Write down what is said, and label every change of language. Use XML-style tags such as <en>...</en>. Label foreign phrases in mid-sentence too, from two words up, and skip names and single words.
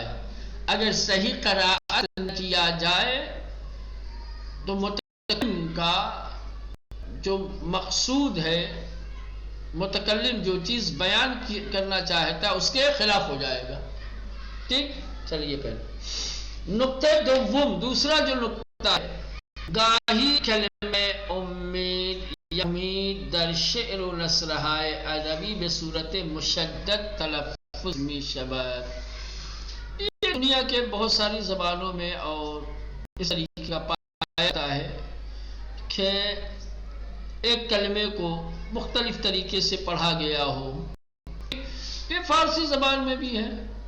<ur>اگر صحیح قراءت نہ کیا جائے تو متکلم کا جو مقصود ہے، متکلم جو چیز بیان کرنا چاہتا ہے اس کے خلاف ہو جائے گا. ٹھیک، چلیے پہلے نقطہ دوم، دوسرا جو نقطہ ہے،</ur> <fa>گاہی کلمہ امید یا امید در شعر و نثرهای ادبی به صورت مشدد تلفظ می شود.</fa> <ur>یہ دنیا کے بہت ساری زبانوں میں اور اس طریقے کا پایا جاتا ہے کہ ایک کلمے کو مختلف طریقے سے پڑھا گیا ہو. یہ فارسی زبان میں بھی ہے.</ur>